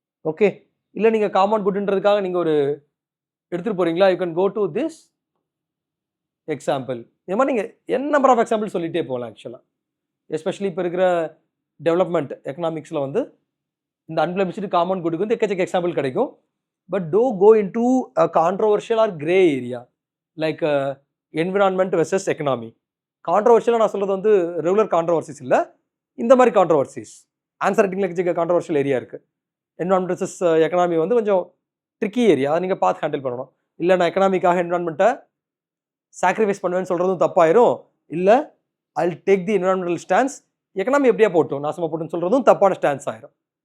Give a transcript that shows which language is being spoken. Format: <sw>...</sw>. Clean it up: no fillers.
<ta>Okay, இல்லை நீங்கள் common குட்ன்றதுக்காக நீங்கள் ஒரு எடுத்துகிட்டு போகிறீங்களா?</ta> <en>You can go to this example.</en> <ta>இது மாதிரி நீங்கள் என் நம்பர் ஆஃப் எக்ஸாம்பிள் சொல்லிகிட்டே போகலாம். ஆக்சுவலாக எஸ்பெஷலி இப்போ இருக்கிற டெவலப்மெண்ட் எக்கனாமிக்ஸில் வந்து இந்த அன்பிளமிஷ்டு காமன் குட்டுக்கு வந்து எக்கச்சக்க எக்ஸாம்பிள் கிடைக்கும்.</ta> <en>But don't go into a controversial or gray area like environment versus economy.</en> <ta>கான்ட்ரவர்ஷியலாக நான் சொல்கிறது வந்து ரெகுலர் கான்ட்ரவர்சிஸ் இல்லை, இந்த மாதிரி கான்ட்ரவர்சிஸ். ஆன்சர் ரைட்டிங்கில் கான்ட்ரவர்ஷியல் ஏரியா இருக்குது. என்விரான்மெண்ட் வெர்சஸ் எக்கனாமி வந்து கொஞ்சம் ட்ரிக்கி ஏரியா, அதை நீங்கள் பார்த்து ஹேண்டில் பண்ணணும். இல்லை நான் எக்கனாமிக்காக என்விரான்மெண்ட்டை சாக்ரிஃபைஸ் பண்ணுவேன்னு சொல்கிறதும் தப்பாயிரும். இல்லை</ta> <en>I will take the environmental stance,</en> <ta>economy எப்படியா போட்டோம் நாசமாக போட்டுன்னு சொல்கிறதும் தப்பான ஸ்டான்ஸ் ஆயிரும்.</ta>